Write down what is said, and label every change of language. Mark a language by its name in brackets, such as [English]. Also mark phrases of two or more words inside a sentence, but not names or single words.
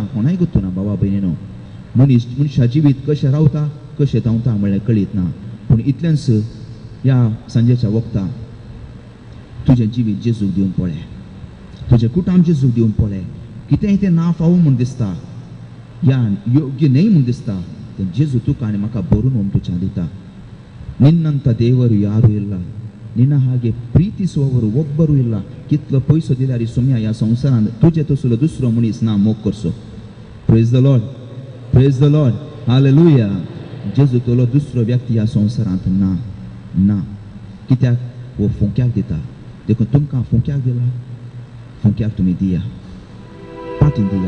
[Konkani] कोणाय गोत्तू ना बाबा भयणीनो. मनशा जिवीत कशें रावता कशें धांवता म्हणल्यार कळीत ना. पूण इतलेंच ह्या सांजेच्या वखदां तुजें जिवीत जेजूक दिवन पळय, तुजें कुटाम जेजूक दिवन पळय. कितेंय तें ना फावो म्हूण दिसता या योग्य न्हय म्हूण दिसता तें जेजू तुका आनी म्हाका बरोवन व्हरून तुज्या दिता. [Kannada] ನಿನ್ನಂತ ದೇವರು ಯಾರೂ ಇಲ್ಲ, ನಿನ್ನ ಹಾಗೆ ಪ್ರೀತಿಸುವವರು ಒಬ್ಬರು ಇಲ್ಲ. [Konkani] कितलो पैसो दिल्यार सुम्या ह्या संवसारांत तुजे तसलो दुसरो मनीस ना मोग करचो. [English] praise the Lord, हालेलुया. [Konkani] जेजू तलो दुसरो व्यक्ती ह्या संवसारांत ना. कित्याक वो फुंक्याक दिता. देखून तुमकां फुंक्याक दिला, फुंक्याक तुमी दिया, पाटीन दिया.